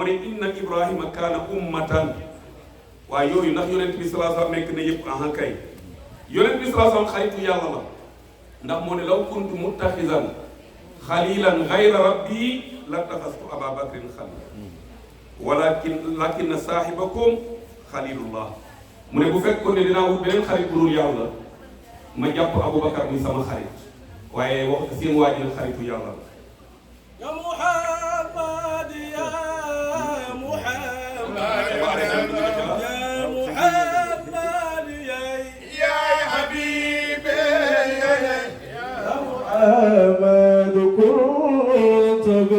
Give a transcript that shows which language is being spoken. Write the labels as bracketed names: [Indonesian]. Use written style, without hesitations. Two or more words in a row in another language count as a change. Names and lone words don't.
[Wolof] ne [Arabic] إن إبراهيم كان أمة [Wolof] waaye yooyu ndax yonent bi [Arabic] صلى الله عليه وسلم [Wolof] nekk na yëpp ahan kay yonent bi [Arabic] صلى الله عليه وسلم [Wolof] xaritu yàlla la ndax moo ne [Arabic] لو كنت متخذا خليلا غير ربي لاتخذت أبا بكر خليلا لكن صاحبكم خليل الله [Wolof] mu ne bu fekkoon ne dinaa wut beneen xarit bu dul yàlla ma jàpp Aboubacar muy sama xarit waaye wax seen waajal xaritu yàlla la. [Arabic] يا محمد يا محمد يا محمد يا حبيبي يا محمد كنت